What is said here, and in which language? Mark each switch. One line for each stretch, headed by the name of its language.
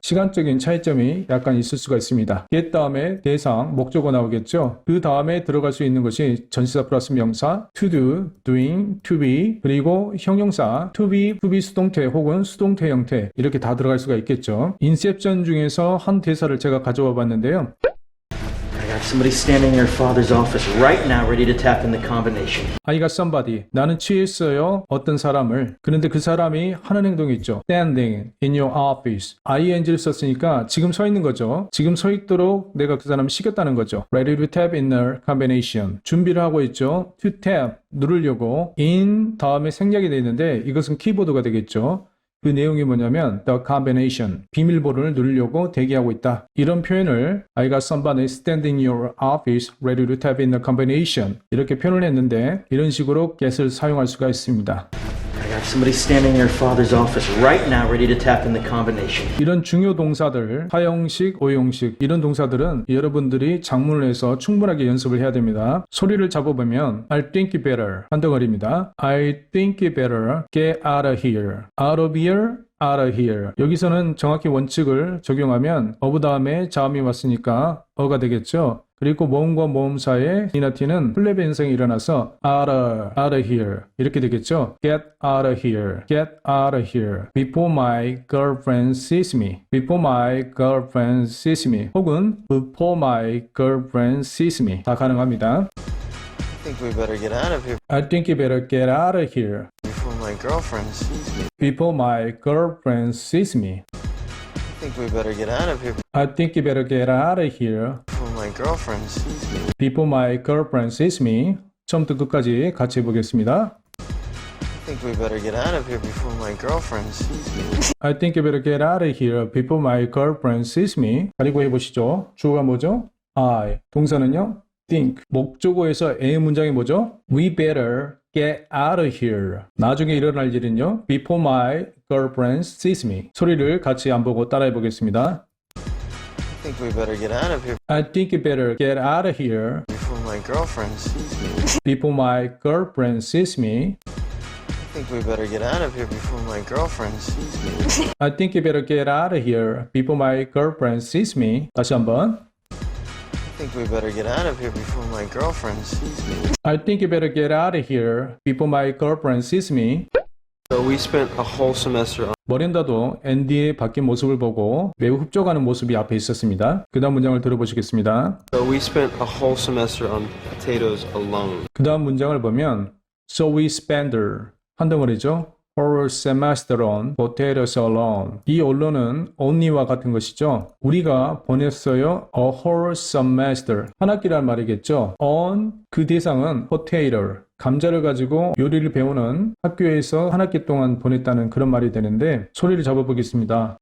Korean: 시간적인 차이점이 약간 있을 수가 있습니다.
English: get
Korean: 다음에 대상, 목적어 나오겠죠. 그 다음에 들어갈 수 있는 것이 전치사 플러스 명사, to do, doing, to be, 그리고 형용사, to be 수동태 혹은 수동태 형태 이렇게 다 들어갈 수가 있겠죠. 인셉션 중에서 한 대사를 제가 가져와 봤는데요.
English: I got somebody standing in your father's office right now ready to tap in the combination. I got somebody.
Korean: 나는 취했어요. 어떤 사람을. 그런데 그 사람이 하는 행동이 있죠.
English: Standing in your office.
Korean: ing를 썼으니까 지금 서 있는 거죠. 지금 서 있도록 내가 그 사람을 시켰다는 거죠.
English: Ready to tap in the combination.
Korean: 준비를 하고 있죠.
English: To tap.
Korean: 누르려고. In 다음에 생략이 되어 있는데 이것은 키보드가 되겠죠. 그 내용이 뭐냐면
English: the combination,
Korean: 비밀번호를 누르려고 대기하고 있다. 이런 표현을
English: I got somebody standing in your office ready to tap in the combination
Korean: 이렇게 표현을 했는데 이런 식으로 get을 사용할 수가 있습니다.
English: I got somebody standing in your father's office right now ready to tap in the combination.
Korean: 이런 중요 동사들, 사형식, 오형식 이런 동사들은 여러분들이 작문을 해서 충분하게 연습을 해야 됩니다. 소리를 잡아보면
English: I think you better
Korean: 한 덩어리입니다.
English: I think you better get out of here. Out of here, out of here.
Korean: 여기서는 정확히 원칙을 적용하면 of 다음에 자음이 왔으니까 어가 되겠죠. 그리고 모음과 모음 사이에 T나 T는 플랩의 현상이 일어나서
English: out of here
Korean: 이렇게 되겠죠.
English: Get out of here, get out of here. Before my girlfriend sees me. Before my girlfriend sees me.
Korean: 혹은
English: before my girlfriend sees me.
Korean: 다 가능합니다.
English: I think we better get out of here I think you better get out of here before my girlfriend sees me. before my girlfriend sees me. I think we better get out of here I think you better get out of here before my girlfriend sees me. before my girlfriend sees me.
Korean: 처음부터 끝까지 같이 해보겠습니다.
English: I think we better get out of here before my girlfriend sees me. I think you better get out of here before my girlfriend sees me.
Korean: 가리고 해보시죠. 주어가 뭐죠? I. 동사는요? think. 목적어에서 A 문장이 뭐죠?
English: We better get out of here.
Korean: 나중에 일어날 일은요?
English: Before my girlfriend sees me.
Korean: 소리를 같이 안 보고 따라해 보겠습니다.
English: I think we better get out of here I think you better get out of here before my girlfriend sees me. before my girlfriend sees me. I think we better get out of here before my girlfriend sees me. I think you better get out of here before my girlfriend sees me.
Korean: 다시 한번.
English: I think we better get out of here before my girlfriend sees me. I think you better get out of here before my girlfriend sees me. So we spent a whole semester on
Korean: 머린다도 앤디의 바뀐 모습을 보고 매우 흡족하는 모습이 앞에 있었습니다. 그 다음 문장을 들어보시겠습니다.
English: So we spent a whole semester on potatoes alone.
Korean: 그 다음 문장을 보면
English: So we spent
Korean: 한 덩어리죠.
English: whole semester on potatoes alone.
Korean: 이 언론은 only와 같은 것이죠. 우리가 보냈어요.
English: a whole semester.
Korean: 한 학기란 말이겠죠.
English: on
Korean: 그 대상은 potato. 감자를 가지고 요리를 배우는 학교에서 한 학기 동안 보냈다는 그런 말이 되는데 소리를 잡아보겠습니다.